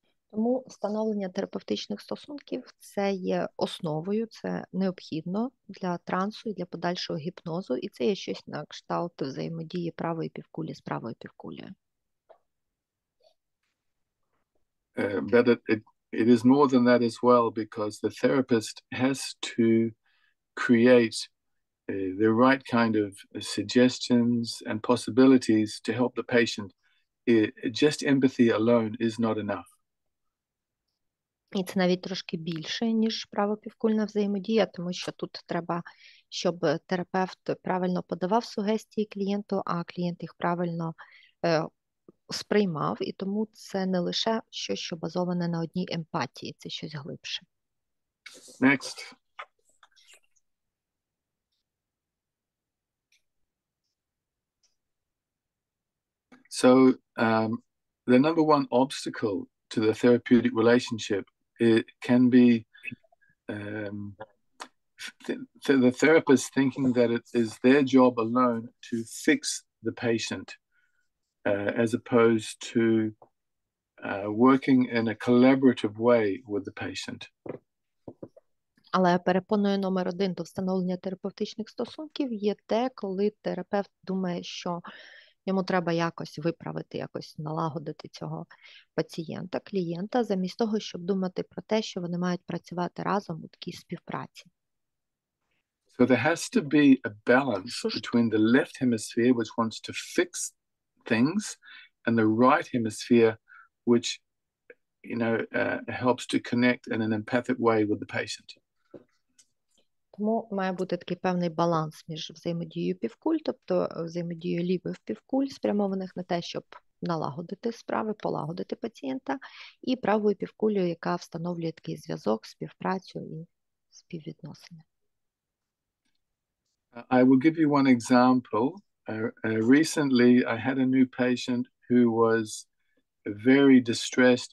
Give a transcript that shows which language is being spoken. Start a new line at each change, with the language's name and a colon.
Ukrainian: Тому встановлення терапевтичних стосунків – це є основою, це необхідно для трансу і для подальшого гіпнозу, і це є щось на кшталт взаємодії правої півкулі з правою півкулею.
English: But it is more than that as well, because the therapist has to create the right kind of suggestions and possibilities to help the patient. Just empathy alone is not enough.
Ukrainian: І це навіть трошки більше, ніж правопівкульна взаємодія, тому що тут треба, щоб терапевт правильно подавав сугестії клієнту, а клієнт їх правильно сприймав, і тому це не лише щось, що базоване на одній емпатії, це щось глибше.
English: Next. So the number one obstacle to the therapeutic relationship, it can be the therapist thinking that it is their job alone to fix the patient, as opposed to working in a collaborative way with the patient.
Ukrainian: Але перепоною номер один до встановлення терапевтичних стосунків є те, коли терапевт думає, що йому треба якось виправити, якось налагодити цього пацієнта, клієнта, замість того, щоб думати про те, що вони мають працювати разом у такій співпраці.
English: So there has to be a balance between the left hemisphere, which wants to fix things, and the right hemisphere, which, helps to connect in an empathic way with the patient.
Ukrainian: Тому має бути такий певний баланс між взаємодією півкуль, тобто взаємодією лівих півкуль, спрямованих на те, щоб налагодити справи, полагодити пацієнта, і правою півкулею, яка встановлює такий зв'язок, співпрацю і співвідносини.
English: I will give you one example. Recently, I had a new patient who was very distressed.